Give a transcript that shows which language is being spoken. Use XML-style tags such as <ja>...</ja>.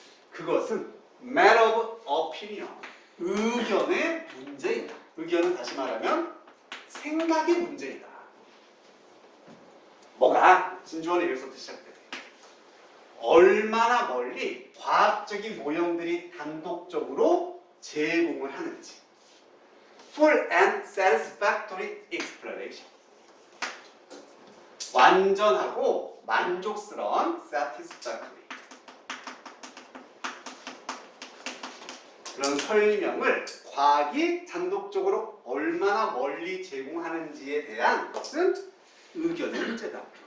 <ko>그것은</ko> <en>matter of opinion,</en> <ko>의견의 문제이다. 의견은 다시 말하면 생각의 문제이다. 뭐가? 진주원의 여기서부터 시작돼요. 얼마나 멀리 과학적인 모형들이 단독적으로 제공을 하는지.</ko> <en>Full and satisfactory explanation.</en> <ko>완전하고 만족스러운 satisfactory. 그런 설명을 과학이 단독적으로 얼마나 멀리 제공하는지에 대한 것은 의견의 문제다.</ko>